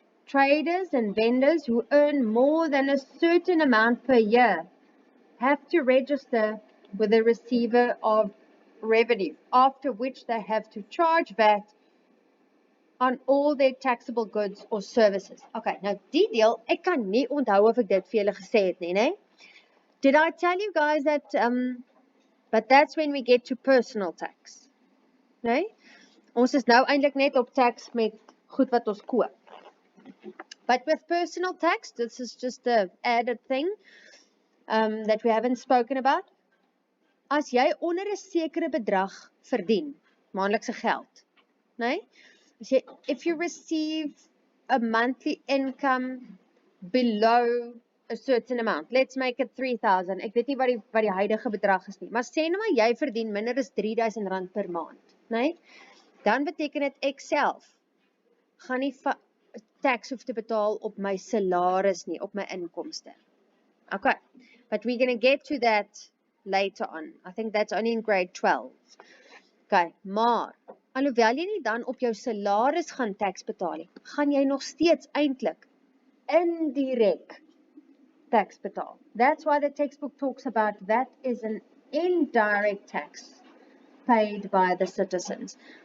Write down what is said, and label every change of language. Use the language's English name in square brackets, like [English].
[English] Traders and vendors who earn more than a certain amount per year have to register with the receiver of revenue, after which they have to charge VAT on all their taxable goods or services. [Afrikaans] Okay, nou die deel, ek kan nie onthou of ek dit vir julle gesê het nie, né? [English] Did I tell you guys that, but that's when we get to personal tax, né? [Afrikaans] Ons is nou eintlik net op tax met goed wat ons koop. [English] But with personal tax, this is just a added thing that we haven't spoken about. [Afrikaans] As jy onder 'n sekere bedrag verdien, maandelikse geld, né? [English] If you receive a monthly income below a certain amount, let's make it 3,000. [Afrikaans] Ek weet nie wat die huidige bedrag is nie, maar sê nou maar jy verdien minder as R3,000 per maand, né? Dan beteken dit ek self gaan nie tax hoef te betaal op my salaris nie, op my inkomste. [English] Okay, but we're going to get to that later on. I think that's only in grade 12. [Afrikaans] Okay, maar alhoewel jy nie dan op jou salaris gaan tax betaal nie, gaan jy nog steeds eintlik indirek tax betaal. [English] That's why the textbook talks about that is an indirect tax paid by the citizens.